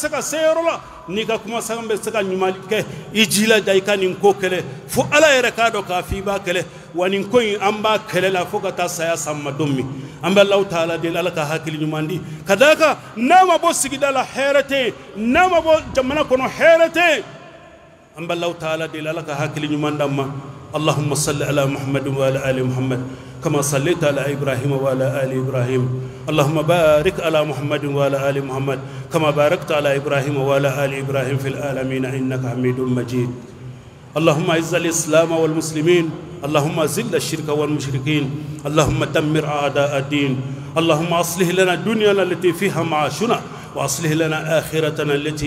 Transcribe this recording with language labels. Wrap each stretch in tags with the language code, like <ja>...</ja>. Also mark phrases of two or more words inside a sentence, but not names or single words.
<bm>se ka se yɔrɔ la n'i ka kumakan bɛ se ka ɲuman kɛ i jilaja i ka nin ko kɛlɛ fo ala yɛrɛ k'a dɔn k'a fɔ i b'a kɛlɛ wa nin ko in an b'a kɛlɛ la fo ka taa saya san ma don min an bɛ Alahu taala deli ala ka hakili ɲuman di ka d'a kan n'a ma bɔ sigida la hɛrɛ tɛ yen n'a ma bɔ jamana kɔnɔ hɛrɛ tɛ yen an bɛ Alahu taala deli ala ka hakili ɲuman d'an ma</bm> <ar>اللهم صل على محمد وعلى آل محمد كما صليت على إبراهيم وعلى آل إبراهيم اللهم بارك على محمد وعلى آل محمد كما باركت على إبراهيم وعلى آل إبراهيم في العالمين إنك حميد مجيد اللهم أعز الإسلام والمسلمين اللهم ذل الشرك والمشركين اللهم دمر أعداء الدين اللهم أصلح لنا دنيانا التي فيها معاشنا وأصلح لنا آخرتنا التي</ar>